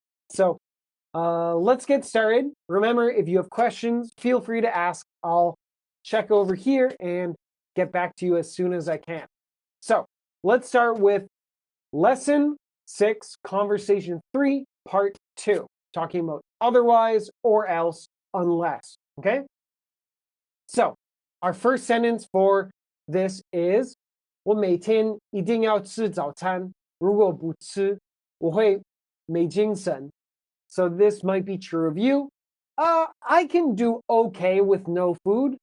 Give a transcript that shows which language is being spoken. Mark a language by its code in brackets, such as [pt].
[en] So let's get started. Remember, if you have questions, feel free to ask. I'll check over here and get back to you as soon as I can. So let's start with Lesson 6, Conversation 3, Part 2, talking about otherwise or else unless, okay? So our first sentence for this is [zh] 我每天一定要吃早餐，如果不吃，我会没精神. [en] So this might be true of you. I can do okay with no food.